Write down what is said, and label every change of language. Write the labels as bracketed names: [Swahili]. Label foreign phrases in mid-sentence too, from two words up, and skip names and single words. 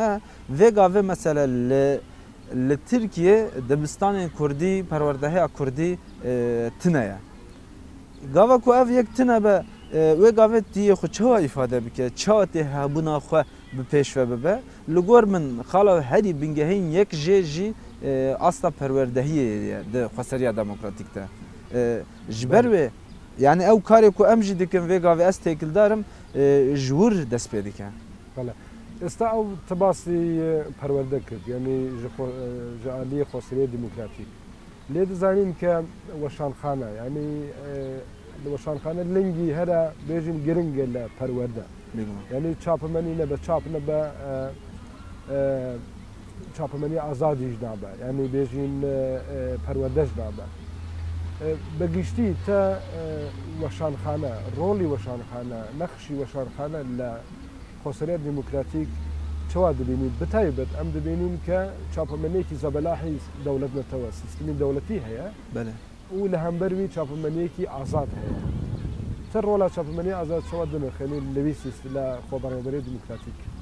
[Kurdish] ne vê gavê mesela li Tirkiye dibistanên Kurdî perwerdehiya Kurdî tune ye gava ku ev yek tune be wê gavê tiyê xwe çawa îfade bike çawa tê hebûna xwe bi pêş ve bibe li gor min xala herî bingehên yek jê jî asta perwerdehiyê ye di xweseriya demokratîk de ji ber wê yani ew karê ku em jî dikin vê gavê ez têkildarim ji wir dest pê dike. [Central Kurdish] ئێستا ئەو تباسی پەروەردە کرد [Kurdish] یعنی ji aliyê xweseriya demokratîk lê dizanîn ke weşanxane yanî li weşanxane lingî here bêjin giring e li perwerde yanî çapemenî nebe çap nebe çapemenî azadî jî nabe yanî bêjin perwerde jî nabe bi giştî te weşanxane rolî weşanxane nexşî weşanxane li xweseriya demokratîk çawa dibînî bi taybet em dibînîn ke çapemeniyekî zebelahî dewlet netewe sîstemî dewletî heye û li hember wî çapemeniyekî azad heye te rola çapemeniyê azad çawa dinirxînî li vî li xwebarîberiya demokratîk